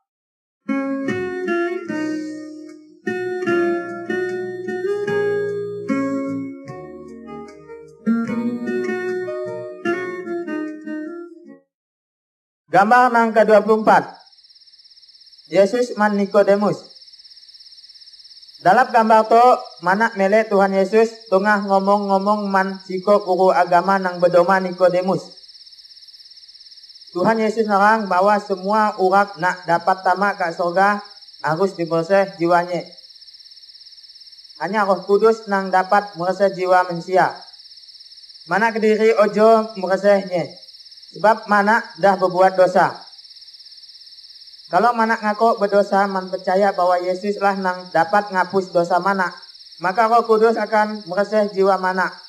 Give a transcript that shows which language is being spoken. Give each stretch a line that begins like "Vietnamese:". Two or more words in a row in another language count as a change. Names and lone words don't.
Malay (individual language): Gambar nang ke-24. Yesus man Nikodemus. Dalam gambar to mana mele Tuhan Yesus tengah ngomong-ngomong man siko guru agama nang berdoma Nikodemus. Tuhan Yesus nerang bahwa semua urat nak dapat tamak ke surga harus dibersih jiwanya. Hanya Roh Kudus nang dapat mereseh jiwa manusia. Mana kediri ojo meresehnya. Sebab mana dah berbuat dosa. Kalau mana ngaku berdosa, man percaya bahwa Yesus lah nang dapat ngapus dosa mana, maka Roh Kudus akan mereseh jiwa mana.